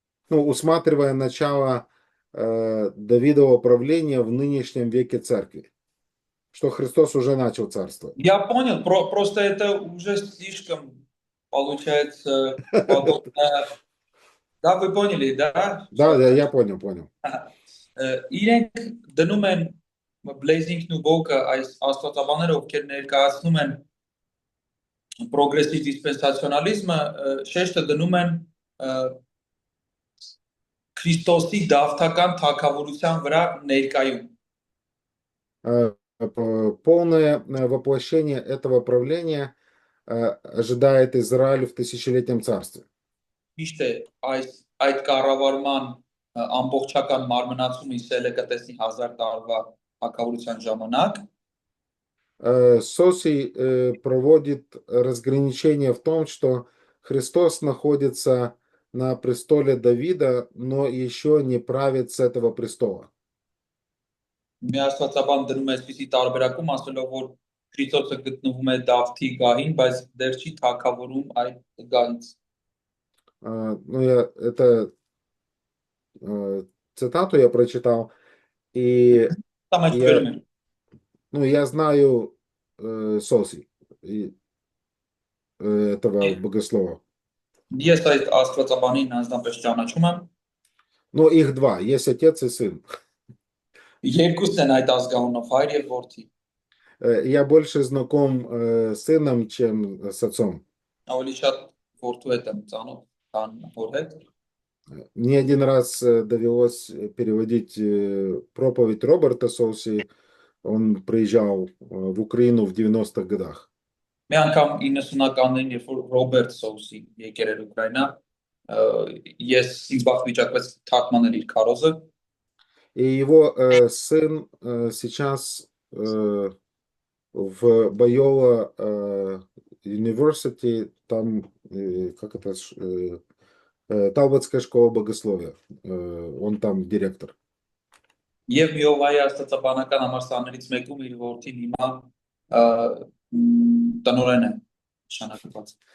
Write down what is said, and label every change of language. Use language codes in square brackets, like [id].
[ru] Ну, усматривая начало Давидового правления в нынешнем веке церкви, что Христос уже начал царство. Я понял, просто это уже слишком получается. Да, вы поняли, да? Да, я понял. [hy] Իրենք դնում են Blazing-ն ու Book-ը այս աստվածաբանները, ովքեր ներկայացնում են պրոգրեսիվ դիսպենսացիոնալիզմը, շեշտը դնում են Քրիստոսի դավթական թագավորության վրա ներկայում։ [ru] Полное воплощение этого правления ожидает Израиль в тысячелетнем царстве. [hy] Միշտ է այդ կառավարման ամբողջական մարմնացումը Իսրայելը կտեսնի 1000 տարվա թագավորության ժամանակ։ [ru] Соси проводит разграничение в том, что Христос находится на престоле Давида, но еще не правит с этого престола. [hy] Միաստվածաբան դնում է այսպիսի տարբերակում, ասելով, որ Քրիստոսը գտնվում է Դավթի գահին, բայց դեռ չի թագավորում այդ գահից։ [ru] Ну, это цитату я прочитал, и я знаю Соси, этого богослова. [hy] Ես այդ աստվածաբանին անձնապես ճանաչում եմ։ [ru] Но их два, есть отец и сын. [hy] Երկուսն են այդ ազգանունով, հայր եւ որդի։ [ru] Я больше знаком с сыном, чем с отцом. [hy] Ավելի շատ որդու հետ եմ ծանոթ, քան հոր հետ։ [ru] Мне один раз довелось переводить проповедь Роберта Соуси. Он приезжал в Украину в 90-х годах. [hy] Մի անգամ 90-ականներին, երբ որ Ռոբերտ Սոուսի եկել էր Ուկրաինա, ես ինձ բախվիճակվեց թարգմանել իր քարոզը։ [ru] И его сын сейчас в Байола University, там, как это, Талботская школа богословия. Он там директор. [hy] Եվ Միովայի աստվածաբանական համալսարաններից մեկում իր որդին հիմա տնօրեն է նշանակված։